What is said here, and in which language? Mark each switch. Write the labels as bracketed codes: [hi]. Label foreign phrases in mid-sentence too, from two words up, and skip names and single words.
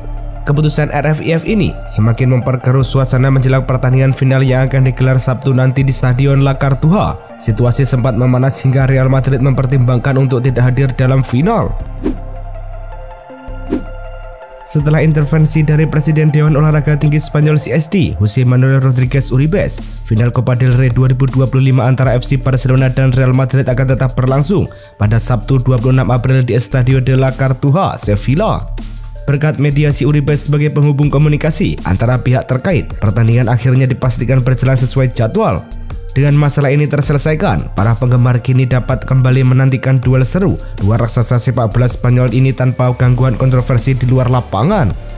[id] Keputusan RFIF ini semakin memperkeruh suasana menjelang pertandingan final yang akan digelar Sabtu nanti di Stadion La Cartuja. Situasi sempat memanas hingga Real Madrid mempertimbangkan untuk tidak hadir dalam final. Setelah intervensi dari Presiden Dewan Olahraga Tinggi Spanyol CSD, José Manuel Rodríguez Uribes, final Copa del Rey 2025 antara FC Barcelona dan Real Madrid akan tetap berlangsung pada Sabtu 26 April di Estadio de la Cartuja, Sevilla. Berkat mediasi Uribes sebagai penghubung komunikasi antara pihak terkait, pertandingan akhirnya dipastikan berjalan sesuai jadwal. Dengan masalah ini terselesaikan, para penggemar kini dapat kembali menantikan duel seru dua raksasa sepak bola Spanyol ini tanpa gangguan kontroversi di luar lapangan.